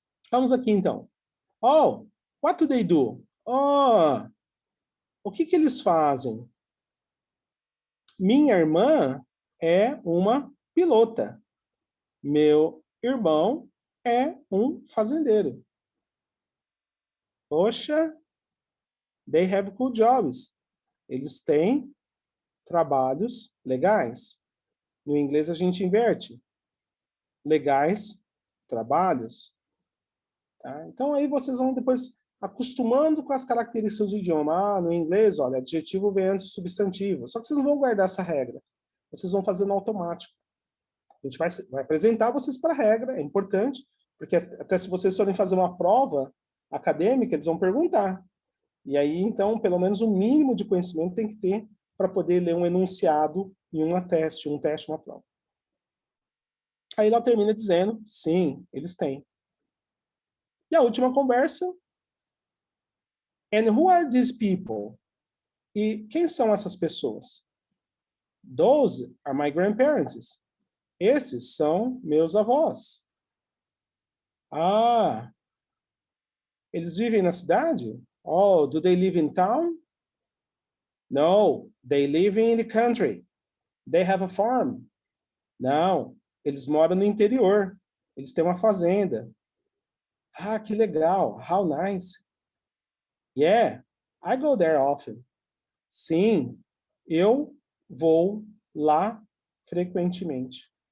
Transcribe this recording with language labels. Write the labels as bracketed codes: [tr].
[pt] Vamos aqui, então. Oh, [en] what do they do? [pt] Oh, o que eles fazem? Minha irmã é uma pilota. Meu irmão é um fazendeiro. [en] Poxa, they have cool jobs. [pt] Eles têm trabalhos legais. No inglês a gente inverte. Legais, trabalhos. Tá? Então aí vocês vão depois acostumando com as características do idioma. No inglês, olha, adjetivo vem antes do substantivo. Só que vocês não vão guardar essa regra. Vocês vão fazer no automático. A gente vai apresentar vocês para a regra, é importante, porque até se vocês forem fazer uma prova acadêmica, eles vão perguntar. E aí, então, pelo menos um mínimo de conhecimento tem que ter para poder ler um enunciado em um teste, uma prova. Aí ela termina dizendo, sim, eles têm. E a última conversa, [en] and who are these people? [pt] E quem são essas pessoas? [en] Those are my grandparents. [pt] Esses são meus avós. Ah, eles vivem na cidade? [en] Oh, do they live in town? No, they live in the country. They have a farm. [pt] Não, eles moram no interior. Eles têm uma fazenda. Ah, que legal. [en] How nice. Yeah, I go there often. [pt] Sim, eu vou lá frequentemente.